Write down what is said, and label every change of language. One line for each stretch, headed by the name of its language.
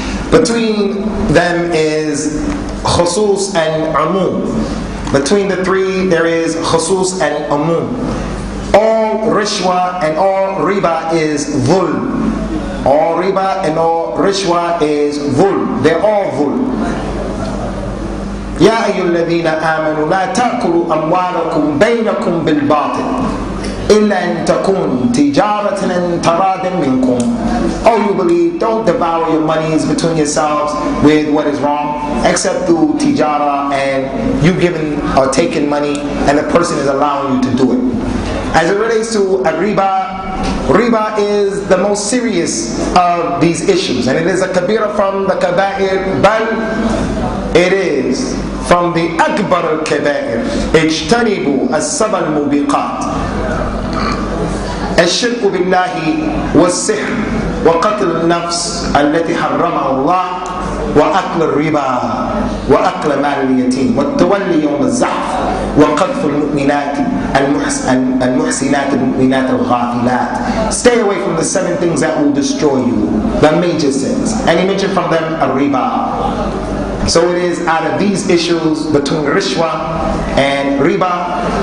English: Between them is khusus and umum. Between the three, there is khusus and umum. All rishwa and all riba is dhulm. All riba and all rishwa is dhulm. They're all dhulm.
Arabic: يا أيها الذين آمنوا لا تأكلوا أموالكم بينكم بالباطل إلا أن تكون تجارة عن تراض منكم.
English: Oh, you believe, don't devour your monies between yourselves with what is wrong, except through tijara and you giving or taking money and the person is allowing you to do it. As it relates to a riba is the most serious of these issues, and it is a kabira from the kaba'ir, bal it is from the akbar al-kaba'ir.
Arabic: اجتنبوا السبع الموبقات الشرك بالله والسحر وقتل النفس التي حرمها الله وأكل الربا وأكل مال اليتيم والتولي يوم الزحف وقذف المؤمنات المحسنات المؤمنات الغافلات.
English: Stay away from the 7 things that will destroy you, the major sins. And he mentioned from them a riba. So it is out of these issues between rishwa and riba.